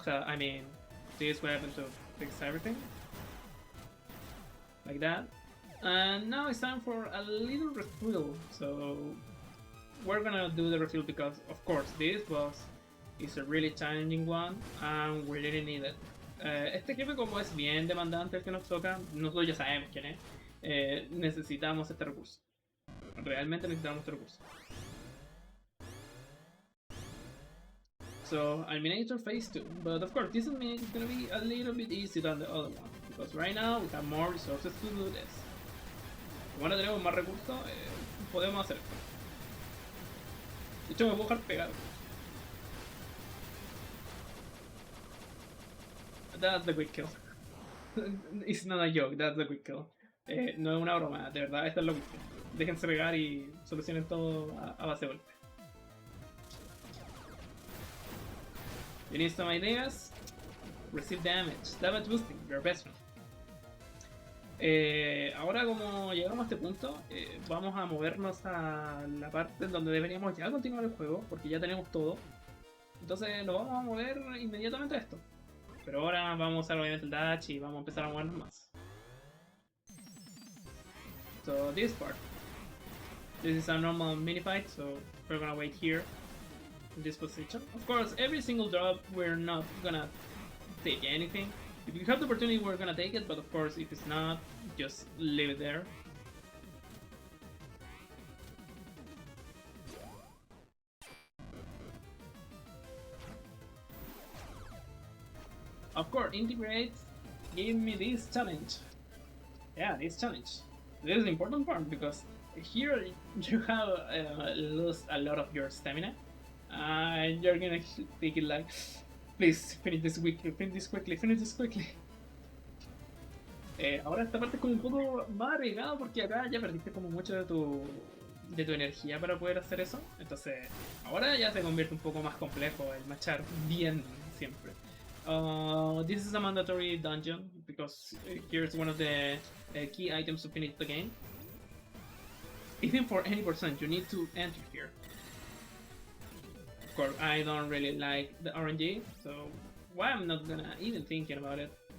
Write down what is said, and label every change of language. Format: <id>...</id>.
<en>I mean, this weapon to fix everything, like that. And now it's time for a little refill. So we're gonna do the refill because, of course, this boss is a really challenging one and we really need it.</en> <es>Este jefe, como es bien demandante el que nos toca, nosotros ya sabemos quién es. Necesitamos este recurso. Realmente necesitamos este recurso.</es> <en>So, Eliminator Phase 2, but of course this is gonna be a little bit easier than the other one, because right now we have more resources to do this.</en> <es>Como ahora tenemos más recursos, podemos hacer esto. De hecho me puedo dejar pegar.</es> <en>That's the quick kill. It's not a joke, that's the quick kill.</en> <es>No es una broma, de verdad, esto es lo quick kill. Déjense pegar y solucionen todo a base de golpe.</es> <en>You need some ideas? Receive damage. Damage boosting, your best friend.</en> <es>Ahora como llegamos a este punto, vamos a movernos a la parte donde deberíamos ya continuar el juego, porque ya tenemos todo. Entonces nos vamos a mover inmediatamente a esto. Pero ahora vamos a usar obviamente el dash y vamos a empezar a movernos más.</es> <en>So this part. This is a normal mini fight, so we're gonna wait here. In this position. Of course, every single drop we're not gonna take anything. If you have the opportunity, we're gonna take it, but of course, if it's not, just leave it there. Of course, integrate. Give me this challenge. Yeah, this challenge. This is the important part because here you have lost a lot of your stamina. You're gonna take it like, please finish this quickly, finish this quickly, finish this quickly.</en> <es>Ahora esta parte es como un poco más arriesgado porque acá ya perdiste como mucho de tu energía para poder hacer eso. Entonces ahora ya se convierte un poco más complejo el machar bien siempre.</es> <en>This is a mandatory dungeon because here's one of the key items to finish the game. Even for any percent, you need to enter here. Of course, I don't really like the RNG, so why I'm not gonna even thinking about it.</en>